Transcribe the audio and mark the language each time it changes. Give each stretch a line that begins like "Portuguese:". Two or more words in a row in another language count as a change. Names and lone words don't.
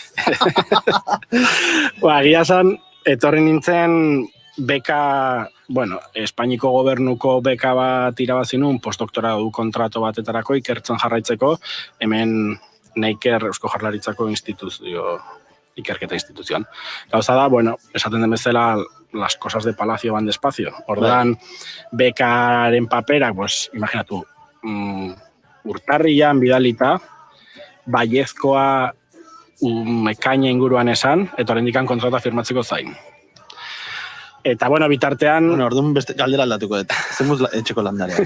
Basque: Egia zan, etorri nintzen beka, Espainiko gobernuko beka bat irabazinun, postdoktoratu kontrato batetarako ikertzen jarraitzeko, hemen Neiker Eusko Jaurlaritzako ikerketa instituzioan. Gauza da, esaten den bezala,
Spanish: las cosas de palacio van despacio.
Basque: Ordan, bekaren paperak, pues, imaginatu, urtarrian bidalita, baiezkoa ekaina inguruan esan, eta horrendikan kontrata firmatzeko zain. Eta, bitartean... Orduan beste galdera aldatuko dut. Zemuz etxeko landareak.